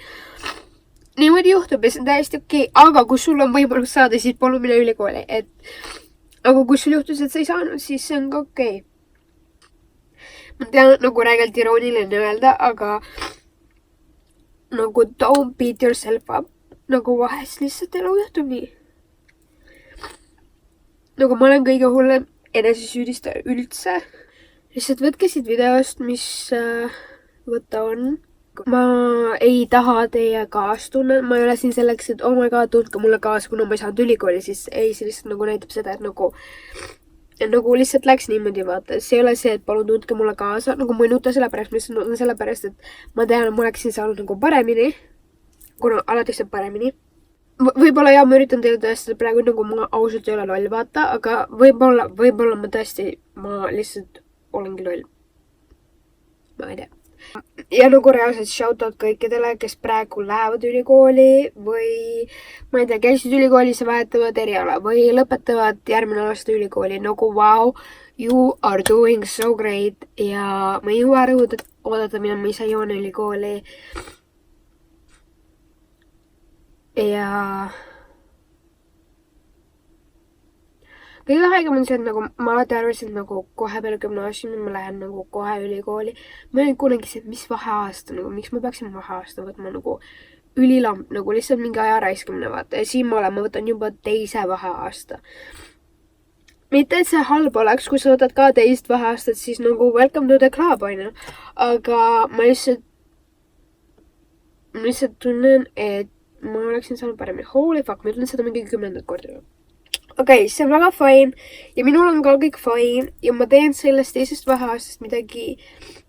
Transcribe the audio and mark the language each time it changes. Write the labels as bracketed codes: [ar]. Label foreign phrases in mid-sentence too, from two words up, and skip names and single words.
[et] Niimoodi juhtub ja see on täiesti okei, aga kui sul on võimalus saada, siis palun mine ülikooli, et aga kui sul juhtus, et sa ei saanud, siis see on ka okei. Ma tean nagu räigelt irooniline öelda, aga nagu [en] don't beat yourself up, [et] nagu vahest lihtsalt elu juhtub nii. Nagu ma olen kõige hullem enesesüüdistaja üldse. Lihtsalt võtke siit videost, mis võtta on. Ma ei taha teie kaastunne. Ma ei ole siin selleks, et [en] oh my god, [et] tundke mulle kaasa, kuna ma ei saanud ülikooli, siis ei, see lihtsalt nagu näitab seda, et nagu lihtsalt läks niimoodi, vaata. See ei ole see, et palun tundke mulle kaasa. Nagu ma ei nuta sellepärast, ma lihtsalt nutan sellepärast, et ma tean, et ma oleksin saanud nagu paremini. Kuna alati saab paremini. Võib-olla ja ma üritan teile tõestada praegu, nagu ma ausalt ei ole loll, vaata, aga võib-olla ma tõesti, ma lihtsalt olengi loll. Ma ei tea. Ja nagu reaalselt shoutout kõikidele, kes praegu lähevad ülikooli või ma ei tea, käisid ülikoolis ja vahetavad eriala või lõpetavad järgmine aasta ülikooli. Nagu [en] wow, you are doing so great [et] ja ma ei jõua ära oodata minema, ma ise jõuan ülikooli. Ja kõige haigem on see, et nagu ma alati arvasin, et nagu kohe peale gümnaasiumi ma lähen nagu kohe ülikooli. Ma ei kunagi see, et mis vaheaasta, nagu miks ma peaksin vaheaasta võtma nagu ülilamp, nagu lihtsalt mingi aja raiskamine, vaata. Ja siin ma võtan juba 2. vaheaasta. Mitte, et see halb oleks, kui sa võtad ka 2. vaheaastat, siis nagu [en] welcome to the club, [et] on ju. Aga ma lihtsalt tunnen, et ma oleksin saanud paremini. [en] Holy fuck, [et] ma ütlen seda mingi 10. korda. Okei, see on väga fine ja minul on ka kõik fine ja ma teen sellest 2.